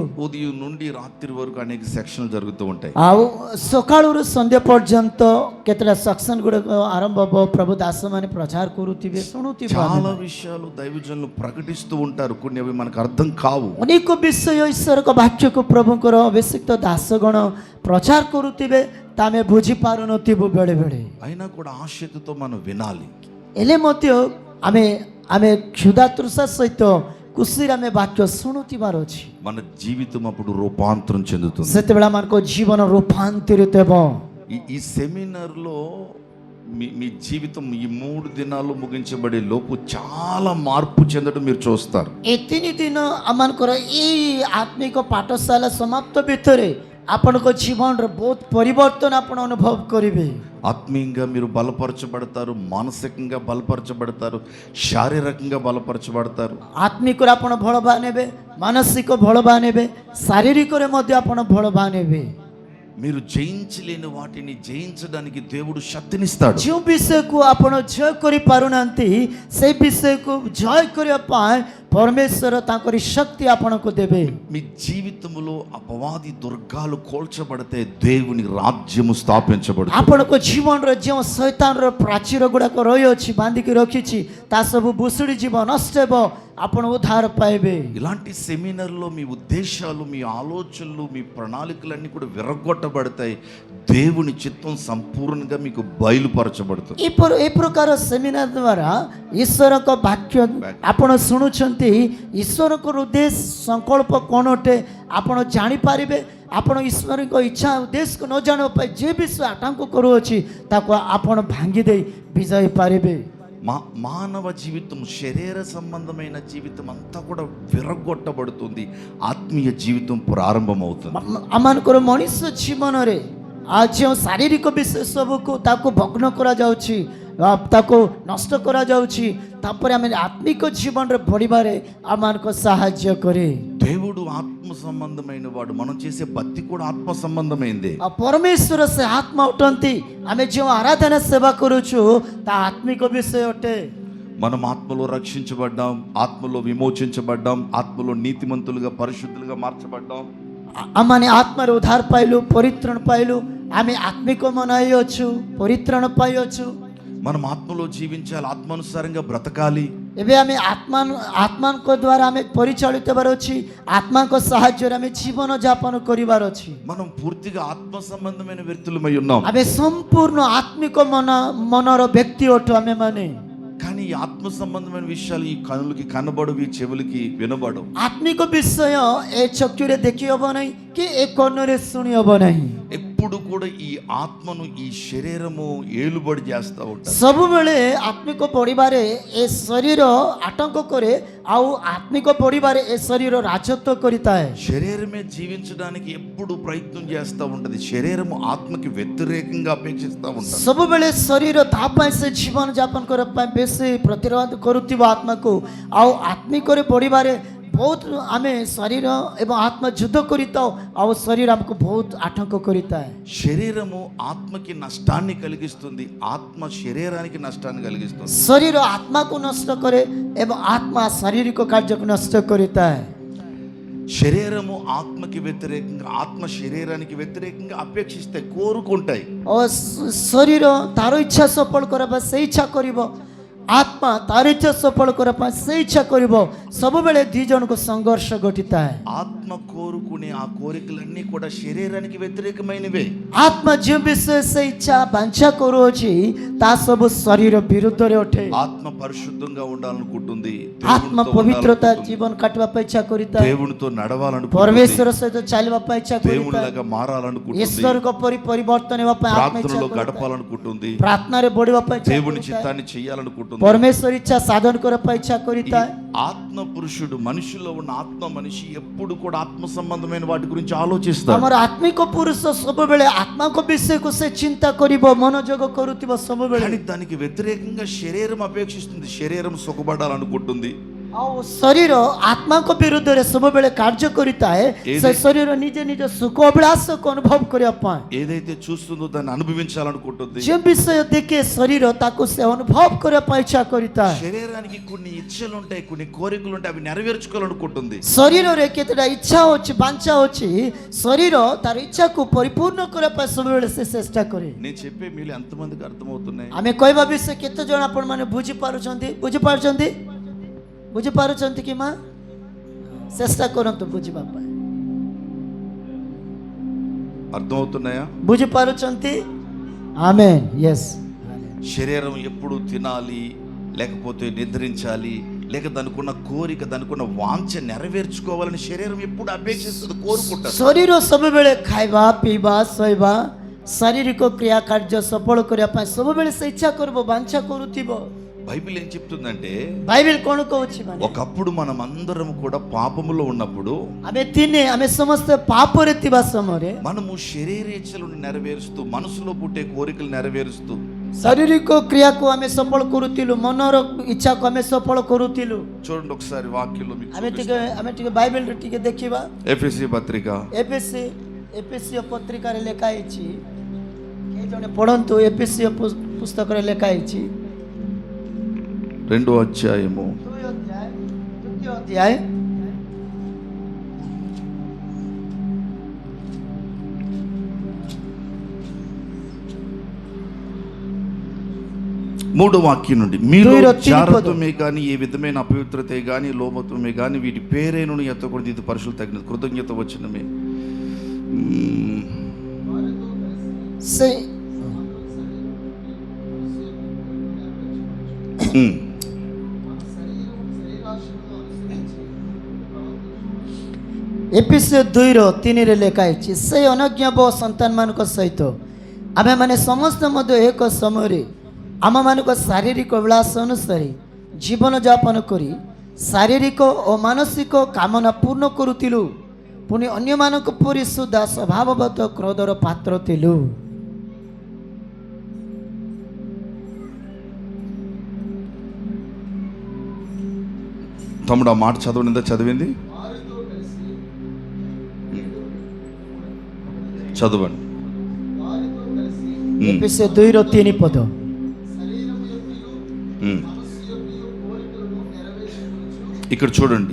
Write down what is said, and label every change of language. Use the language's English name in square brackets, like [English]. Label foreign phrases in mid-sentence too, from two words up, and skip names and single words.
[Telugu] ఉదయం నుండి రాత్రి వరకు అనేక సెక్షన్లు జరుగుతూ ఉంటాయి. [Odia] ଆଉ ସକାଳରୁ ସନ୍ଧ୍ୟା ପର୍ଯ୍ୟନ୍ତ କେତେଟା ସେକ୍ସନ ଗୁଡିକ ଆରମ୍ଭ ହେବ. ପ୍ରଭୁ ଦାସମାନେ ପ୍ରଚାର କରୁଥିବେ, ଶୁଣୁଥିବେ. [Telugu] చాలా విషయాలు దైవజనులు ప్రకటిస్తూ ఉంటారు, కొన్ని అవి మనకు అర్థం కావు. [Odia] ଅନେକ ବିଷୟ ଈଶ୍ୱରଙ୍କ ବାକ୍ୟକୁ ପ୍ରଭୁଙ୍କର ଅଭିଷିକ୍ତ ଦାସଗଣ ପ୍ରଚାର କରୁଥିବେ, ତା ଆମେ ବୁଝିପାରୁନଥିବୁ ବେଳେ ବେଳେ. [Telugu] అయినా కూడా ఆసక్తితో మనం వినాలి. [Odia] ହେଲେ ମଧ୍ୟ ଆମେ ଆମେ କ୍ଷୁଧା ତୃଷା ସହିତ ଖୁସିରେ ଆମେ ବାକ୍ୟ ଶୁଣୁଥିବାର ଅଛି. [Telugu] మన జీవితం అప్పుడు రూపాంతరం చెందుతుంది. [Odia] ସେତେବେଳେ ଆମଙ୍କ ଜୀବନ ରୂପାନ୍ତରିତ ହେବ. [Telugu] ఈ సెమినార్లో మీ జీవితం ఈ 3 దినాలు ముగించబడే లోపు చాలా మార్పు చెందడం మీరు చూస్తారు. [Odia] ଏ 3 ଦିନ ଆମମାନଙ୍କର ଏଇ ଆତ୍ମିକ ପାଠଶାଳା ସମାପ୍ତ ଭିତରେ ଆପଣଙ୍କ ଜୀବନର ବହୁତ ପରିବର୍ତ୍ତନ ଆପଣ ଅନୁଭବ କରିବେ. [Telugu] ఆత్మీయంగా మీరు బలపరచబడతారు, మానసికంగా బలపరచబడతారు, శారీరకంగా బలపరచబడతారు. [Odia] ଆତ୍ମିକରେ ଆପଣ ବଳବାନ ହେବେ, ମାନସିକ ବଳବାନ ହେବେ, ଶାରୀରିକରେ ମଧ୍ୟ ଆପଣ ବଳବାନ ହେବେ. [Telugu] మీరు జయించలేని వాటిని జయించడానికి దేవుడు శక్తినిస్తాడు. [Odia] ଯେଉଁ ବିଷୟକୁ ଆପଣ ଜୟ କରିପାରୁନାହାନ୍ତି ସେଇ ବିଷୟକୁ ଜୟ କରିବା ପାଇଁ ପରମେଶ୍ୱର ତାଙ୍କରି ଶକ୍ତି ଆପଣଙ୍କୁ ଦେବେ. [Telugu] మీ జీవితంలో అపవాది దుర్గాలు కోల్చబడితే దేవుని రాజ్యము స్థాపించబడుతుంది. [Odia] ଆପଣଙ୍କ ଜୀବନରେ ଯେଉଁ ଶୈତାନର ପ୍ରାଚୀର ଗୁଡ଼ାକ ରହିଅଛି, ବାନ୍ଧିକି ରଖିଛି, ତା ସବୁ ଭୁଷୁଡ଼ି ଯିବ, ନଷ୍ଟ ହେବ, ଆପଣ ଉଦ୍ଧାର ପାଇବେ. [Telugu] ఇలాంటి సెమినార్లో మీ ఉద్దేశాలు, మీ ఆలోచనలు, మీ ప్రణాళికలన్నీ కూడా విరగొట్టబడతాయి. దేవుని చిత్తం సంపూర్ణంగా మీకు బయలుపరచబడుతుంది. [Odia] ଏ ପ୍ରକାର ସେମିନାର ଦ୍ୱାରା ଈଶ୍ୱରଙ୍କ ବାକ୍ୟ ଆପଣ ଶୁଣୁଛନ୍ତି, ଈଶ୍ୱରଙ୍କର ଉଦ୍ଦେଶ୍ୟ ସଂକଳ୍ପ କ'ଣ ଅଟେ ଆପଣ ଜାଣିପାରିବେ. ଆପଣ ଈଶ୍ୱରଙ୍କ ଇଚ୍ଛା ଉଦ୍ଦେଶ୍ୟକୁ ନ ଜାଣିବା ପାଇଁ ଯେ ବିଷୟ ଆଟଙ୍କ କରୁଅଛି ତାକୁ ଆପଣ ଭାଙ୍ଗି ଦେଇ ବିଜୟ ପାରିବେ. [Telugu] మానవ జీవితం, శరీర సంబంధమైన జీవితం అంతా కూడా విరగొట్టబడుతుంది. ఆత్మీయ జీవితం ప్రారంభమవుతుంది. [Odia] ଆମମାନଙ୍କର ମଣିଷ ଜୀବନରେ ଯେଉଁ ଶାରୀରିକ ବିଷୟ ସବୁକୁ ତାକୁ ଭଗ୍ନ କରାଯାଉଛି ତାକୁ ନଷ୍ଟ କରାଯାଉଛି ତାପରେ ଆମେ ଆତ୍ମିକ ଜୀବନରେ ବଢ଼ିବାରେ ଆମମାନଙ୍କୁ ସାହାଯ୍ୟ କରେ। [Telugu] దేవుడు ఆత్మ సంబంధమైన వాడు, మనం చేసే భక్తి కూడా ఆత్మ సంబంధమైందే. [Odia] ଆଉ ପରମେଶ୍ୱର ସେ ଆତ୍ମା ଅଟନ୍ତି। ଆମେ ଯେଉଁ ଆରାଧନା ସେବା କରୁଛୁ ତାହା ଆତ୍ମିକ ବିଷୟ ଅଟେ। [Telugu] మనం ఆత్మలో రక్షించబడ్డాం, ఆత్మలో విమోచించబడ్డాం, ఆత్మలో నీతిమంతులుగా పరిశుద్ధులుగా మార్చబడ్డాం. [Odia] ଆମମାନେ ଆତ୍ମାରେ ଉଦ୍ଧାର ପାଇଲୁ, ପରିତ୍ରାଣ ପାଇଲୁ, ଆମେ ଆତ୍ମିକ ମନାଇଅଛୁ, ପରିତ୍ରାଣ ପାଇଅଛୁ। [Telugu] మనం ఆత్మలో జీవించాలి, ఆత్మానుసారంగా బ్రతకాలి. [Odia] ଏବେ ଆମେ ଆତ୍ମାଙ୍କ ଦ୍ୱାରା ଆମେ ପରିଚାଳିତ ହେବାର ଅଛି, ଆତ୍ମାଙ୍କ ସାହାଯ୍ୟରେ ଆମେ ଜୀବନ ଯାପନ କରିବାର ଅଛି। [Telugu] మనం పూర్తిగా ఆత్మ సంబంధమైన వ్యక్తులమై ఉన్నాం. [Odia] ଆମେ ସମ୍ପୂର୍ଣ୍ଣ ଆତ୍ମିକ ମନର ବ୍ୟକ୍ତି ଅଟୁ ଆମେମାନେ। [Telugu] కానీ ఈ ఆత్మ సంబంధమైన విషయాలు ఈ కనులకి కనబడవు, ఈ చెవులకి వినబడవు. [Odia] ଆତ୍ମିକ ବିଷୟ ଏ ଚକ୍ଷୁରେ ଦେଖି ହେବ ନାହିଁ କି ଏ କର୍ଣ୍ଣରେ ଶୁଣି ହେବ ନାହିଁ। [Telugu] ఎప్పుడు కూడా ఈ ఆత్మను ఈ శరీరము ఏలుబడి చేస్తూ ఉంటారు. [Odia] ସବୁବେଳେ ଆତ୍ମିକ ପଢ଼ିବାରେ ଏ ଶରୀର ଆଟଙ୍କ କରେ, ଆଉ ଆତ୍ମିକ ପଢ଼ିବାରେ ଏ ଶରୀର ରାଜତ୍ୱ କରିଥାଏ। [Telugu] శరీరమే జీవించడానికి ఎప్పుడు ప్రయత్నం చేస్తూ ఉంటది, శరీరము ఆత్మకి వ్యతిరేకంగా అపేక్షిస్తూ ఉంటారు. [Odia] ସବୁବେଳେ ଶରୀର ତା ପାଇଁ ସେ ଜୀବନ ଯାପନ କରିବା ପାଇଁ ବେଶୀ ପ୍ରତିରୋଧ କରୁଥିବ ଆତ୍ମାକୁ, ଆଉ ଆତ୍ମିକରେ ପଢ଼ିବାରେ ବହୁତ ଆମେ ଶରୀର ଏବଂ ଆତ୍ମା ଯୁଦ୍ଧ କରିଥାଉ, ଆଉ ଶରୀର ଆମକୁ ବହୁତ ଆଟଙ୍କ କରିଥାଏ। [Telugu] శరీరము ఆత్మకి నష్టాన్ని కలిగిస్తుంది, ఆత్మ శరీరానికి నష్టాన్ని కలిగిస్తుంది. [Odia] ଶରୀର ଆତ୍ମାକୁ ନଷ୍ଟ କରେ ଏବଂ ଆତ୍ମା ଶାରୀରିକ କାର୍ଯ୍ୟକୁ ନଷ୍ଟ କରିଥାଏ। [Telugu] శరీరము ఆత్మకి వ్యతిరేకంగా, ఆత్మ శరీరానికి వ్యతిరేకంగా అపేక్షిస్తాయి, కోరుకుంటాయి. [Odia] ଓ ଶରୀର ତାର ଇଚ୍ଛା ସଫଳ କରିବା ପାଇଁ ସେ ଇଚ୍ଛା କରିବ, ଆତ୍ମା ତାର ଇଚ୍ଛା ସଫଳ କରିବା ପାଇଁ ସେ ଇଚ୍ଛା କରିବ। ସବୁବେଳେ ଦୁଇ ଜଣଙ୍କୁ ସଂଘର୍ଷ ଘଟିଥାଏ। [Telugu] ఆత్మ కోరుకునే ఆ కోరికలన్నీ కూడా శరీరానికి వ్యతిరేకమైనవే. [Odia] ଆତ୍ମା ଯେଉଁ ବିଷୟ ସେ ଇଚ୍ଛା ବାଞ୍ଛା କରୁଅଛି ତାହା ସବୁ ଶରୀର ବିରୁଦ୍ଧରେ ଅଟେ। [Telugu] ఆత్మ పరిశుద్ధంగా ఉండాలనుకుంటుంది, [Odia] ଆତ୍ମା [Telugu] దేవునితో [Odia] ପବିତ୍ରତା [Telugu] ఉండాలనుకుంటుంది, [Odia] ଜୀବନ କାଟିବା ପାଇଁ ଇଚ୍ଛା କରିଥାଏ, [Telugu] దేవునితో నడవాలనుకుంటుంది, [Odia] ପରମେଶ୍ୱର ସହିତ ଚାଲିବା ପାଇଁ ଇଚ୍ଛା କରିଥାଏ, [Telugu] దేవునిలాగా మారాలనుకుంటుంది, [Odia] ଈଶ୍ୱରଙ୍କ ପରି ପରିବର୍ତ୍ତନ ହେବା ପାଇଁ ଆତ୍ମା ଇଚ୍ଛା [Telugu] ప్రార్థనలో [Odia] କରିଥାଏ, [Telugu] గడపాలనుకుంటుంది, [Odia] ପ୍ରାର୍ଥନାରେ ବଢିବା ପାଇଁ ଇଚ୍ଛା [Telugu] దేవుని [Odia] କରିଥାଏ, [Telugu] చిత్తాన్ని చేయాలనుకుంటుంది. [Odia] ପରମେଶ୍ୱର ଇଚ୍ଛା ସାଧନ କରିବା ପାଇଁ ଇଚ୍ଛା [Telugu] ఈ [Odia] କରିଥାଏ। [Telugu] ఆత్మ పురుషుడు, మనిషిలో ఉన్న ఆత్మ మనిషి ఎప్పుడు కూడా ఆత్మ సంబంధమైన వాటి గురించి ఆలోచిస్తాడు. [Odia] ଆମର ଆତ୍ମିକ ପୁରୁଷ ସବୁବେଳେ ଆତ୍ମାଙ୍କ ବିଷୟକୁ ସେ ଚିନ୍ତା କରିବ, ମନୋଯୋଗ କରୁଥିବ ସବୁବେଳେ। [Telugu] కానీ దానికి వ్యతిరేకంగా శరీరం అపేక్షిస్తుంది, శరీరం సుఖపడాలనుకుంటుంది. [Odia] ଆଉ ଶରୀର ଆତ୍ମାଙ୍କ ବିରୁଦ୍ଧରେ ସବୁବେଳେ କାର୍ଯ୍ୟ କରିଥାଏ। ସେ ଶରୀର ନିଜେ ନିଜ ସୁଖ ଅଭିଳାଷକୁ ଅନୁଭବ କରିବା ପାଇଁ [Telugu] ఏదైతే చూస్తుందో దాన్ని అనుభవించాలనుకుంటుంది. [Odia] ଯେଉଁ ବିଷୟ ଦେଖେ ଶରୀର ତାକୁ ସେ ଅନୁଭବ କରିବା ପାଇଁ ଇଚ୍ଛା କରିଥାଏ। [Telugu] శరీరానికి కొన్ని ఇచ్చలు ఉంటాయి, కొన్ని కోరికలు ఉంటాయి, అవి నెరవేర్చుకోవాలనుకుంటుంది. [Odia] ଶରୀରରେ କେତେଟା ଇଚ୍ଛା ଅଛି, ବାଞ୍ଛା ଅଛି, ଶରୀର ତାର ଇଚ୍ଛାକୁ ପରିପୂର୍ଣ୍ଣ କରିବା ପାଇଁ ସବୁବେଳେ ସେ ଚେଷ୍ଟା କରେ। [Telugu] నేను చెప్పే మీలో ఎంతమందికి అర్థమవుతున్నాయి? [Odia] ଆମେ କହିବା ବିଷୟ କେତେ ଜଣ ଆପଣମାନେ ବୁଝିପାରୁଛନ୍ତି ବୁଝିପାରୁଛନ୍ତି କି ମା? ଚେଷ୍ଟା କରନ୍ତୁ ବୁଝିବା ପାଇଁ। [Telugu] అర్థమవుతున్నాయా? [Odia] ବୁଝିପାରୁଛନ୍ତି? ఆమేన్. yes. [Telugu] శరీరం ఎప్పుడు తినాలి, లేకపోతే నిద్రించాలి, లేక దానికున్న కోరిక, దానికున్న వాంఛ నెరవేర్చుకోవాలని శరీరం ఎప్పుడు అపేక్షిస్తుంది, కోరుకుంటారు. [Odia] ଶରୀର ସବୁବେଳେ ଖାଇବା ପିଇବା ଶୋଇବା ଶାରୀରିକ କ୍ରିୟା କାର୍ଯ୍ୟ ସଫଳ କରିବା ପାଇଁ ସବୁବେଳେ ସେ ଇଚ୍ଛା କରିବ, ବାଞ୍ଛା କରୁଥିବ। [Telugu] బైబిల్ ఏం చెప్తుందంటే, [Odia] ବାଇବେଲ କ'ଣ କହୁଛି ମାନେ [Telugu] ఒకప్పుడు మనం అందరం కూడా పాపములో ఉన్నప్పుడు [Odia] ଆମେ ସମସ୍ତେ ପାପରେ ଥିବା ସମୟରେ [Telugu] మనము శరీరేచ్ఛలను నెరవేరుస్తూ, మనసులో పుట్టే కోరికలు నెరవేరుస్తూ [Odia] ଶାରୀରିକ କ୍ରିୟାକୁ ଆମେ ସଫଳ କରୁଥିଲୁ, ମନର ଇଚ୍ଛାକୁ ଆମେ ସଫଳ କରୁଥିଲୁ। [Telugu] చూడండి ఒకసారి వాక్యంలో మీకు [Odia] ଆମେ ଟିକେ ବାଇବେଲରେ ଟିକେ ଦେଖିବା। [Telugu] ఎఫెసీ పత్రిక [Odia] ଏପିସିଓ ପତ୍ରିକାରେ ଲେଖା ହେଇଛି, କେହି ଜଣେ ପଢ଼ନ୍ତୁ। ଏପିସିଓ ପୁସ୍ତକରେ ଲେଖା ହେଇଛି [Telugu] 2వ అధ్యాయము [Odia] 2వ ଅଧ୍ୟାୟ [Telugu] 3వ వాక్యం నుండి, మీలో 2:3 జారత్వమే కానీ ఏ విధమైన అపవిత్రతే కానీ లోభత్వమే కానీ వీటి పేరేను ఎత్తకూడదు, ఇది పరుషులు తగినది, కృతజ్ఞత వచ్చినమే. [Odia] ଏପିସିଓ 2:3 ଲେଖା ହେଇଛି, ସେ ଅନଜ୍ଞାବ ସନ୍ତାନମାନଙ୍କ ସହିତ ଆମେମାନେ ସମସ୍ତେ ମଧ୍ୟ ଏକ ସମୟରେ ଆମମାନଙ୍କ ଶାରୀରିକ ବିଳାସ ଅନୁସାରେ ଜୀବନଯାପନ କରି ଶାରୀରିକ ଓ ମାନସିକ କାମନା ପୂର୍ଣ୍ଣ କରୁଥିଲୁ, ପୁଣି ଅନ୍ୟମାନଙ୍କ ପରି ସୁଦ୍ଧା ସ୍ୱଭାବଗତ କ୍ରୋଧର ପାତ୍ର ଥିଲୁ। [Telugu] తమ్ముడు ఆ మాట చదవనిందా? చదివింది చదవండి. [Odia] ଏପିସେ 2:3 ପଦ। [Telugu] ఇక్కడ చూడండి,